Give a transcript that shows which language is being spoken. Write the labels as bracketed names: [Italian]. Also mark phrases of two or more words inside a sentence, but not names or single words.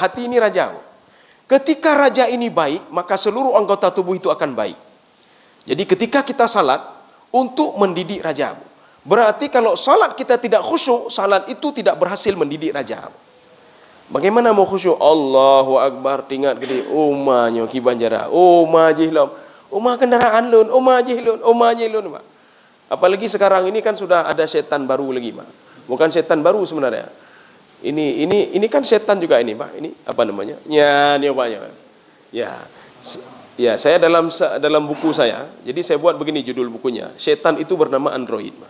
[Indonesian] Hati ini raja. Ketika raja ini baik, maka seluruh anggota tubuh itu akan baik. Jadi ketika kita salat untuk mendidik raja. Berarti kalau salat kita tidak khusyuk, salat itu tidak berhasil mendidik raja. Bagaimana mau khusyuk? [Arabic] Allahu Akbar, [Indonesian] tingkat gede. Umanya ki banjara. Umah jihlom. Umah kendaraan lun. Umah jihlun. Umah jihlun. Apalagi sekarang ini kan sudah ada setan baru lagi, Pak. Bukan setan baru sebenarnya. Ini kan setan juga ini, Pak. Ini apa namanya? Ya, ini apanya? Ya. Ya, saya dalam buku saya. Jadi saya buat begini judul bukunya. Setan itu bernama Android, Pak.